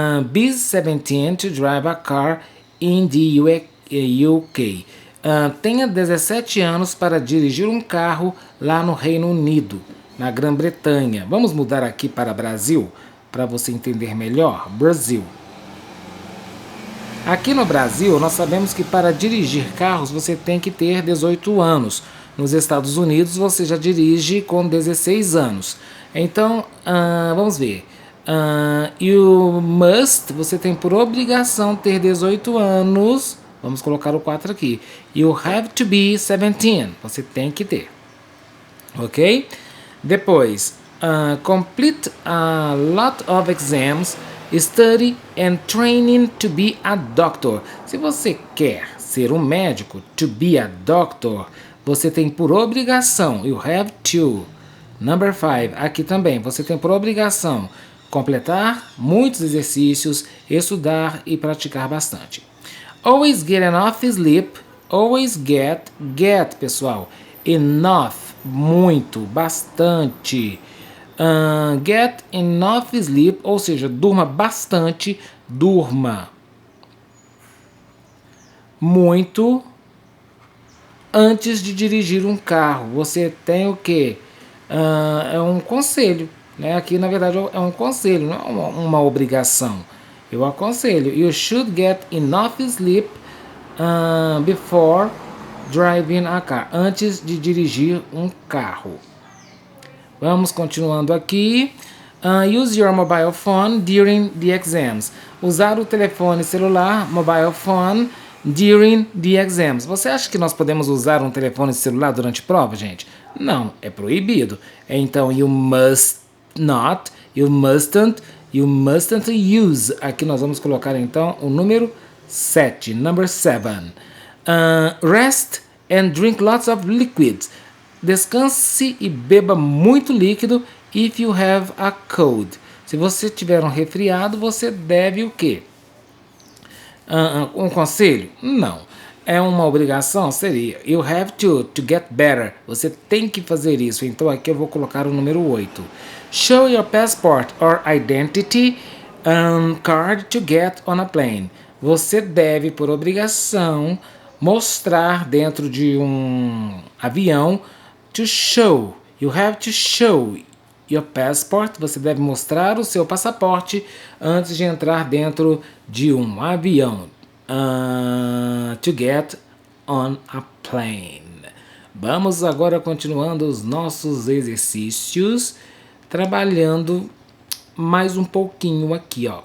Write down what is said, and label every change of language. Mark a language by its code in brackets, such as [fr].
[en] Be 17 to drive a car in the UK. [pt] Tenha 17 anos para dirigir um carro lá no Reino Unido, na Grã-Bretanha. Vamos mudar aqui para Brasil, para você entender melhor. Brasil. Aqui no Brasil, nós sabemos que para dirigir carros você tem que ter 18 anos. Nos Estados Unidos, você já dirige com 16 anos. Então, vamos ver. [en] You must, [pt] você tem por obrigação ter 18 anos. Vamos colocar o 4 aqui. [en] You have to be 17. [pt] Você tem que ter. Ok? [en] Depois, complete a lot of exams, study and training to be a doctor. [pt] Se você quer ser um médico, [en] to be a doctor, [pt] você tem por obrigação, [en] you have to. Number 5, [pt] aqui também, você tem por obrigação completar muitos exercícios, estudar e praticar bastante. [en] Always get enough sleep. Always get, pessoal. Enough, [pt] muito, bastante. [en] Get enough sleep, [pt] ou seja, durma bastante, durma muito antes de dirigir um carro. Você tem o quê? É um conselho. Né? Aqui, na verdade, é um conselho, não é uma obrigação. Eu aconselho. [en] You should get enough sleep before driving a car. [pt] Antes de dirigir um carro. Vamos continuando aqui. [en] Use your mobile phone during the exams. [pt] Usar o telefone celular, [en] mobile phone, during the exams. [pt] Você acha que nós podemos usar um telefone celular durante prova, gente? Não, é proibido. [en] Então, you must not, you mustn't use. [pt] Aqui nós vamos colocar então o número 7, [en] number 7. Rest and drink lots of liquids. [pt] Descanse e beba muito líquido [en] If you have a cold. [pt] Se você tiver um resfriado, você deve o quê? Um conselho? Não. É uma obrigação? [en] Seria you have to get better. [pt] Você tem que fazer isso. Então aqui eu vou colocar o número 8. [en] Show your passport or identity card to get on a plane. [pt] Você deve, por obrigação, mostrar dentro de um avião. [en] To show. You have to show your passport. [pt] Você deve mostrar o seu passaporte antes de entrar dentro de um avião. [en] To get on a plane. [pt] Vamos agora continuando os nossos exercícios, trabalhando mais um pouquinho aqui, ó.